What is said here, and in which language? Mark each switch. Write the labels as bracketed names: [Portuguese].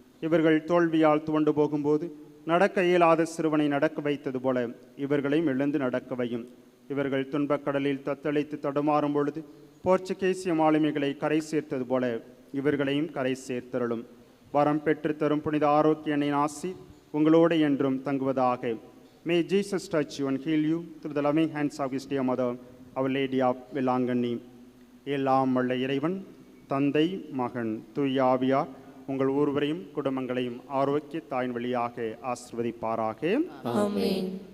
[Tamil] இவர்கள் தோல்வியால் துவண்டு போகும்போது நடக்க இயலாத சிறுவனை நடக்க வைத்தது போல இவர்களையும் எழுந்து நடக்கவையும். இவர்கள் துன்பக்கடலில் தத்தளித்து தடுமாறும் பொழுது போர்ச்சுகீசிய மாலுமிகளை கரை சேர்த்தது போல இவர்களையும் கரை சேர்த்தருளும். வரம் பெற்று தரும் புனித ஆரோக்கிய அன்னையின் ஆசி உங்களோடு என்றும் தங்குவதாக. [English] May Jesus touch you and heal you through the loving hands of His dear mother, Our Lady of Velangani. [Tamil] எல்லாம் வல்ல இறைவன் தந்தை மகன் தூய ஆவியார் உங்கள் ஒருவரையும் குடும்பங்களையும் ஆரோக்கிய தாயின் வழியாக ஆசிர்வதிப்பாராக. ஆமென்.